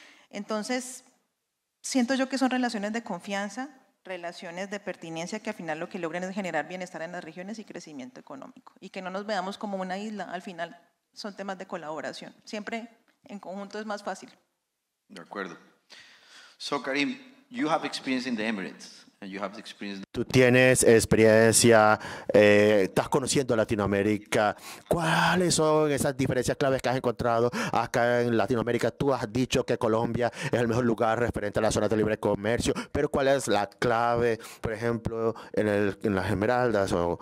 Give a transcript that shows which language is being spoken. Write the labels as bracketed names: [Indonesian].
[Spanish] Entonces, siento yo que son relaciones de confianza, relaciones de pertinencia que al final lo que logran es generar bienestar en las regiones y crecimiento económico. Y que no nos veamos como una isla, al final son temas de colaboración. Siempre en conjunto es más fácil. De acuerdo. [English] So, Karim, you have experience in the Emirates. [Spanish] Tú tienes experiencia, estás conociendo Latinoamérica. ¿Cuáles son esas diferencias claves que has encontrado acá en Latinoamérica? Tú has dicho que Colombia es el mejor lugar referente a las zonas de libre comercio, pero ¿cuál es la clave, por ejemplo, en las Esmeraldas?